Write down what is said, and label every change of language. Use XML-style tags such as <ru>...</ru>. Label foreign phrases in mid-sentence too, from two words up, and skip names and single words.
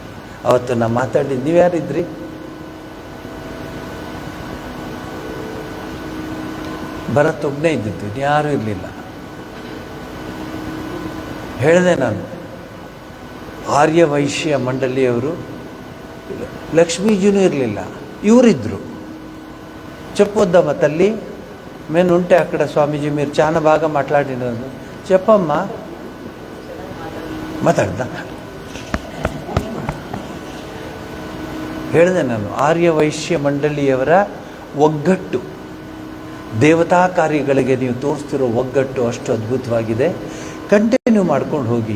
<kn>ಅವತ್ತು ನಾನು ಮಾತಾಡಿದ್ದು, ನೀವು ಯಾರಿದ್ರಿ? ಭರತ್ ಒಬ್ಬನೇ ಇದ್ದಿದ್ದು, ಯಾರೂ ಇರಲಿಲ್ಲ. ಹೇಳಿದೆ ನಾನು, ಆರ್ಯ ವೈಶ್ಯ ಮಂಡಳಿಯವರು, ಲಕ್ಷ್ಮೀಜಿನೂ ಇರಲಿಲ್ಲ, ಇವರಿದ್ದರು.</kn> <te>చెప్పొద్దామా తల్లి, నేను ఉంటే అక్కడ స్వామీజీ మీరు చాలా బాగా మాట్లాడినారు, చెప్పమ్మా.</te> <kn>ಮಾತಾಡ್ದ ಹೇಳಿದೆ ನಾನು, ಆರ್ಯ ವೈಶ್ಯ ಮಂಡಳಿಯವರ ಒಗ್ಗಟ್ಟು, ದೇವತಾ ಕಾರ್ಯಗಳಿಗೆ ನೀವು ತೋರಿಸ್ತಿರೋ ಒಗ್ಗಟ್ಟು ಅಷ್ಟು ಅದ್ಭುತವಾಗಿದೆ. ಕಂಟಿನ್ಯೂ ಮಾಡ್ಕೊಂಡು ಹೋಗಿ.</kn>